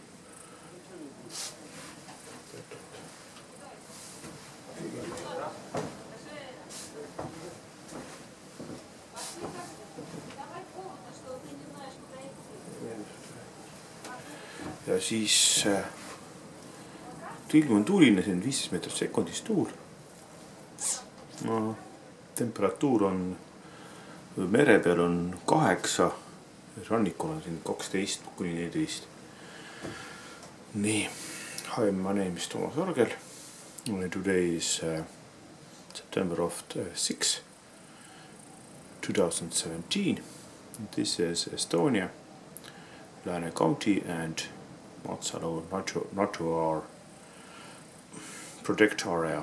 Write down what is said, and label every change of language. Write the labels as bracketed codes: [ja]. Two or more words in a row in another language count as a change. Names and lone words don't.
[et] Ja siis ilm on tuuline, see on 15 meetrit sekundis tuul. No, temperatuur on mere peal on 8, rannikul on siin 12 kuni 14. Nii, [en] hi, my name is Toomas Argel. Today is September of 6, 2017. This is Estonia, Lääne County and Matsalu natural protect area.